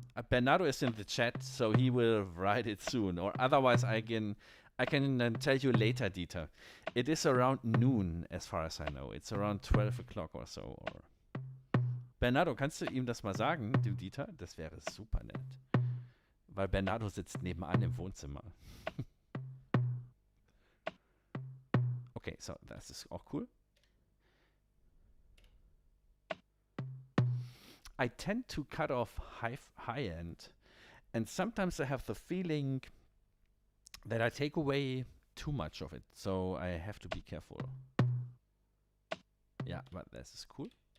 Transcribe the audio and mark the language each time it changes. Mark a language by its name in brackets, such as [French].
[English] Bernardo is in the chat, so he will write it soon. Or otherwise, I can tell you later, Dieter. It is around noon, as far as I know. It's around 12 o'clock or so. [German] Or Bernardo, kannst du ihm das mal sagen, dem Dieter? Das wäre super nett. Weil Bernardo sitzt nebenan im Wohnzimmer. Okay, so das ist auch cool. [English] I tend to cut off high end, and sometimes I have the feeling that I take away too much of it, so I have to be careful. Yeah, but this is cool.